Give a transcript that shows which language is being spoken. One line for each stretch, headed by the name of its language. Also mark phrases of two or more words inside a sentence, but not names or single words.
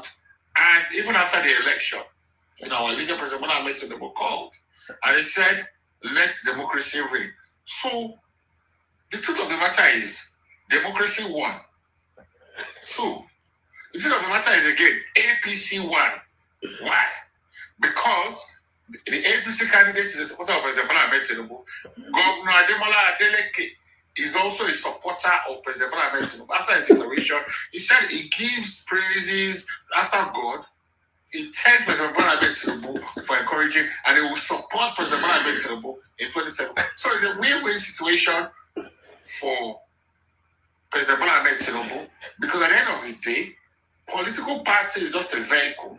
English: And even after the election, our leader, President Bola Ahmed Tinubu, called. And he said, let democracy reign. So the truth of the matter is democracy won. 2. The truth of the matter is again APC won. Why? Because the APC candidate is a supporter of President Bola Ahmed Tinubu. Governor Ademola Adeleke is also a supporter of President Bola Ahmed Tinubu. After his declaration, he said he gives praises after God. He thanked President Bola Ahmed Tinubu for encouraging, and he will support President Bola Ahmed Tinubu in 2027. So it's a win-win situation for President Bola Ahmed Tinubu, because at the end of the day, political party is just a vehicle.